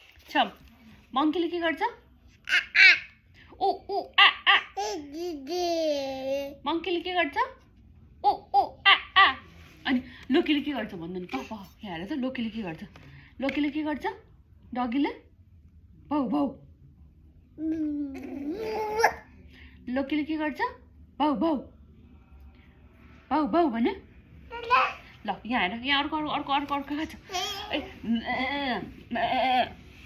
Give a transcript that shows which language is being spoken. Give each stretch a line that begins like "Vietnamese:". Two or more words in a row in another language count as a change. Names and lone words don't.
Nepali: छम मङ्कीले के गर्छ ओ ओ आ आ मङ्कीले के गर्छ ओ ओ आ आ अनि लोकीले के गर्छ भन्नु नि पापा यहाँ हेर त लोकीले के गर्छ डगीले भाउ भाउ लोकीले के गर्छ भाउ भाउ भाउ भाउ भने ल यहाँ हेर यहाँ अर्को अर्को अर्को अर्को अर्को छ